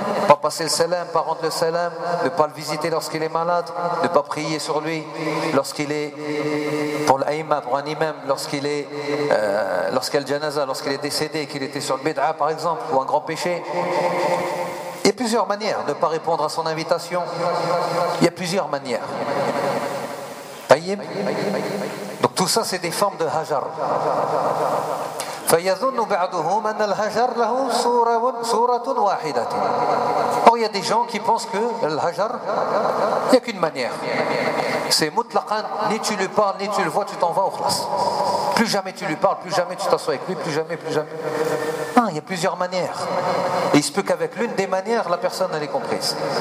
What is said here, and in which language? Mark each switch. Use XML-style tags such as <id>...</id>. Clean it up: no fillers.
<fr>Pas passer le salam, pas rendre le salam, ne pas le visiter lorsqu'il est malade, ne pas prier sur lui lorsqu'il est pour l'aïma, pour un imam, lorsqu'il est lorsqu'il y a le janaza, lorsqu'il est décédé, qu'il était sur le bid'a par exemple, ou un grand péché. Il y a plusieurs manières de ne pas répondre à son invitation. Il y a plusieurs manières. Donc tout ça, c'est des formes de hajar.</fr> <ar>فيظن بعضهم أن الهجر له صورة واحدة.</ar> <fr>Or, il y a des gens qui pensent que l'hajar, il n'y a qu'une manière. C'est mutlaqan, ni tu lui parles, ni tu le vois, tu t'en vas au khlas. Plus jamais tu lui parles, plus jamais tu t'assois avec lui, plus jamais. Non, il y a plusieurs manières. Et il se peut qu'avec l'une des manières, la personne l'ait comprise.</fr>